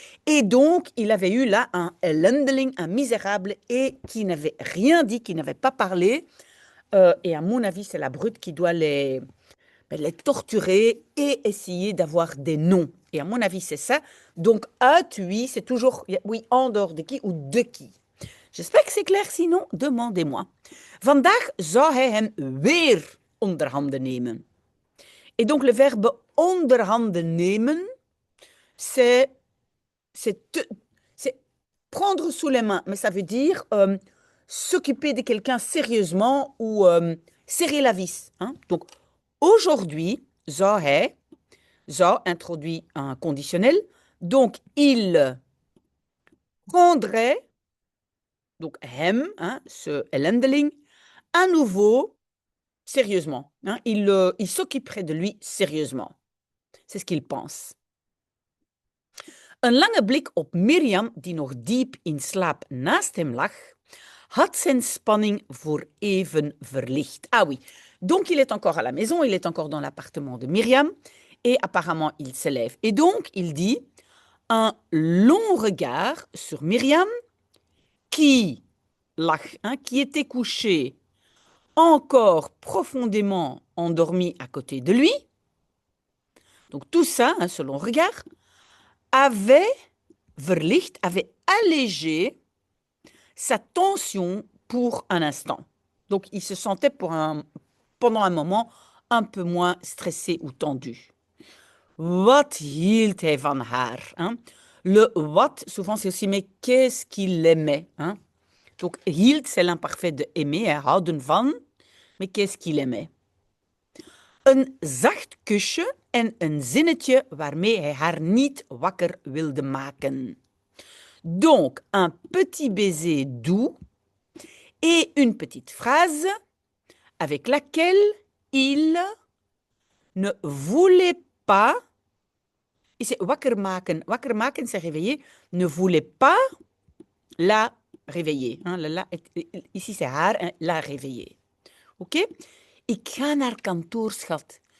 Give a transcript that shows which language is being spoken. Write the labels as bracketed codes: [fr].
[fr] Et donc il avait eu là un ellendeling, un misérable, et qui n'avait rien dit, qui n'avait pas parlé. Et à mon avis, c'est la brute qui doit les torturer et essayer d'avoir des noms. Et à mon avis, c'est ça. Donc, oui, c'est toujours, oui, en dehors de qui ou de qui. J'espère que c'est clair, sinon, demandez-moi. [nl] Vandaag zou hij hem weer onder handen nemen. [fr] Et donc, le verbe onder handen nemen, c'est prendre sous les mains, mais ça veut dire s'occuper de quelqu'un sérieusement ou serrer la vis. Hein? Donc, aujourd'hui, zou introduit un conditionnel, donc il prendrait, donc hem, hein, ce ellendeling, à nouveau sérieusement. Hein, il s'occuperait de lui sérieusement. C'est ce qu'il pense. [nl] Een lange blik op Mirjam, die nog diep in slaap naast hem lag, had zijn spanning voor even verlicht. [fr] Ah oui, donc il est encore à la maison, il est encore dans l'appartement de Myriam, et apparemment il se lève. Et donc il dit un long regard sur Myriam qui lag, hein, qui était couchée encore profondément endormie à côté de lui. Donc tout ça, hein, ce long regard, avait verlicht, avait allégé sa tension pour un instant. Donc il se sentait pendant un moment un peu moins stressé ou tendu. [nl] Wat hield hij van haar? [fr] Hein? Le what, souvent c'est aussi mais qu'est-ce qu'il aimait? Hein? Donc hield, c'est l'imparfait de aimer, houden van, mais qu'est-ce qu'il aimait? [nl] Een zacht kusje en een zinnetje waarmee hij haar niet wakker wilde maken. [fr] Donc, un petit baiser doux et une petite phrase avec laquelle il ne voulait pas, et c'est wakker maken c'est réveiller, ne voulait pas la réveiller. Hein, ici c'est haar, hein, la réveiller. Ok? [nl] Ik ga naar kantoor, schat.